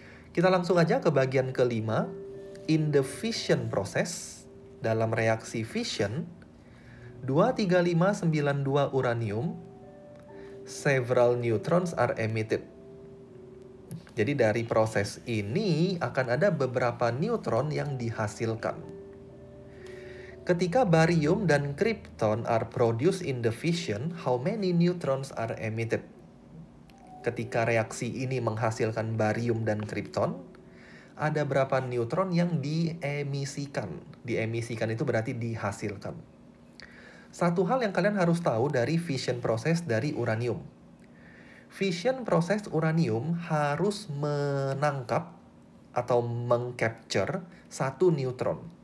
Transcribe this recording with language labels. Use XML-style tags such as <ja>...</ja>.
<id>Kita langsung aja ke bagian kelima.</id> <en>In the fission process,</en> <id>dalam reaksi fission, 23592 uranium,</id> <en>several neutrons are emitted.</en> <id>Jadi dari proses ini akan ada beberapa neutron yang dihasilkan. Ketika barium dan krypton</id> <en>are produced in the fission, how many neutrons are emitted?</en> <id>Ketika reaksi ini menghasilkan barium dan krypton, ada berapa neutron yang diemisikan? Diemisikan itu berarti dihasilkan. Satu hal yang kalian harus tahu dari fission proses dari uranium. Fission proses uranium harus menangkap atau mengcapture satu neutron.</id>